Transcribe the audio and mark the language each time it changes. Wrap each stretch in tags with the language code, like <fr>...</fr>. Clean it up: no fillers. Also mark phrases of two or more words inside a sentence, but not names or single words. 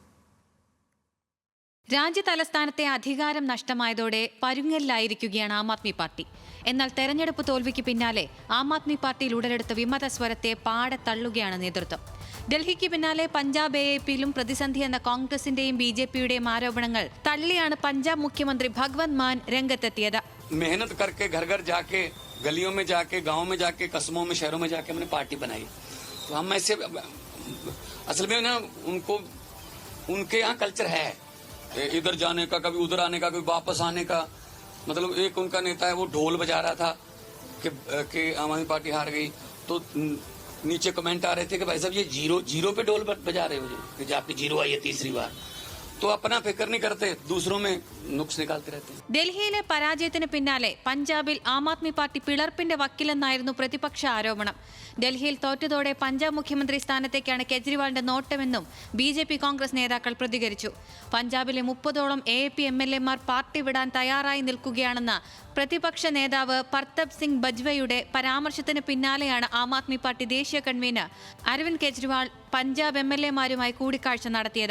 <ml>രാജ്യതലസ്ഥാനത്തെ അധികാരം നഷ്ടമായതോടെ പരുങ്ങലിലായിരിക്കുകയാണ് ആം ആദ്മി പാർട്ടി. എന്നാൽ തെരഞ്ഞെടുപ്പ് തോൽവിക്ക് പിന്നാലെ ആം ആദ്മി പാർട്ടിയിൽ ഉടലെടുത്ത വിമത സ്വരത്തെ പാടെ തള്ളുകയാണ് നേതൃത്വം. ഡൽഹിക്ക് പിന്നാലെ പഞ്ചാബ് AAPയിലും പ്രതിസന്ധി എന്ന കോൺഗ്രസിന്റെയും BJPയുടെയും ആരോപണങ്ങൾ തള്ളിയാണ് പഞ്ചാബ് മുഖ്യമന്ത്രി ഭഗവന്ത് മാൻ രംഗത്തെത്തിയത്.</ml> <hi>मेहनत करके घर घर जाके, गलियों में जाके, गांव में जाके, कस्बों में, शहरों में जाके हमने पार्टी बनाई. तो हम ऐसे असल में ना उनके यहाँ कल्चर है इधर जाने का, कभी उधर आने का, कभी वापस आने का. मतलब एक उनका नेता है वो ढोल बजा रहा था कि आम आदमी पार्टी हार गई, तो नीचे कमेंट आ रहे थे कि भाई साहब ये जीरो पे ढोल बजा रहे हो कि आपकी जीरो आई है तीसरी बार. तो अपना फिक्र नहीं करते, दूसरों में नुक्स निकालते रहते हैं.</hi> <ml>ഡൽഹിയിലെ പരാജയത്തിന് പിന്നാലെ പഞ്ചാബിൽ ആം ആദ്മി പാർട്ടി പിളർപ്പിന്റെ വക്കിലെന്നായിരുന്നു പ്രതിപക്ഷ ആരോപണം. ഡൽഹിയിൽ തോറ്റതോടെ പഞ്ചാബ് മുഖ്യമന്ത്രി സ്ഥാനത്തേക്കാണ് കെജ്രിവാളിന്റെ നോട്ടമെന്നും BJP കോൺഗ്രസ് നേതാക്കൾ പ്രതികരിച്ചു. പഞ്ചാബിലെ 30ഓളം AAP MLAമാർ പാർട്ടി വിടാൻ തയ്യാറായി നിൽക്കുകയാണെന്ന പ്രതിപക്ഷ നേതാവ് പർത്തബ് സിംഗ് ബജ്വയുടെ പരാമർശത്തിന് പിന്നാലെയാണ് ആം ആദ്മി പാർട്ടി ദേശീയ കൺവീനർ അരവിന്ദ് കെജ്രിവാൾ പഞ്ചാബ് MLAമാരുമായി കൂടിക്കാഴ്ച നടത്തിയത്.</ml>